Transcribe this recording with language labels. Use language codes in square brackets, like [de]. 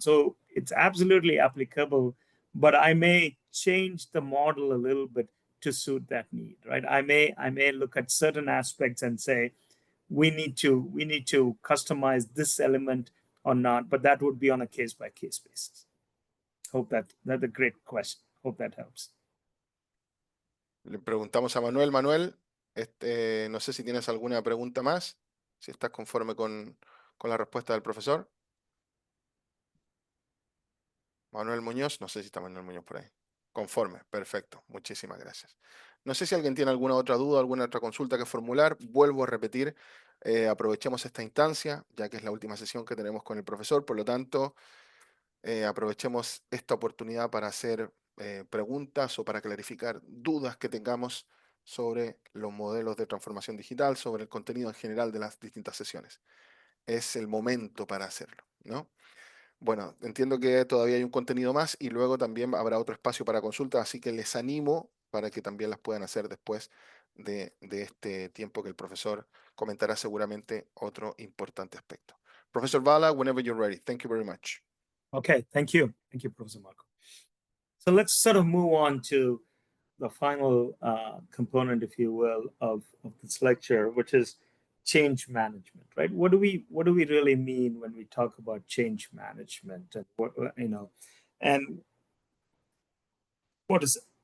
[en] So it's absolutely applicable, but I may change the model a little bit to suit that need, right? I may look at certain aspects and say, we need to customize this element or not, but that would be on a case-by-case basis. Hope that's a great question. Hope that helps. [es] Le preguntamos a Manuel. Manuel, no sé si tienes alguna pregunta más, si estás conforme con la respuesta del profesor. Manuel Muñoz, no sé si está Manuel Muñoz por ahí. Conforme, perfecto, muchísimas gracias. No sé si alguien tiene alguna otra duda, alguna otra consulta que formular. Vuelvo a repetir, aprovechemos esta instancia, ya que es la última sesión que tenemos con el profesor, por lo tanto, aprovechemos esta oportunidad para hacer preguntas o para clarificar dudas que tengamos sobre los modelos de transformación digital, sobre el contenido en general de las distintas sesiones. Es el momento para hacerlo, ¿no? Bueno, entiendo que todavía hay un contenido más y luego también habrá otro espacio para consultas, así que les animo para que también las puedan hacer después de este tiempo que el profesor comentará seguramente otro importante aspecto. [en] Professor Bala, whenever you're ready. Thank you very much. Okay, thank you. Thank you, Professor Marco. So let's sort of move on to the final component, if you will, of this lecture, which is change management, right? What do we really mean when we talk about change management, and and what is it?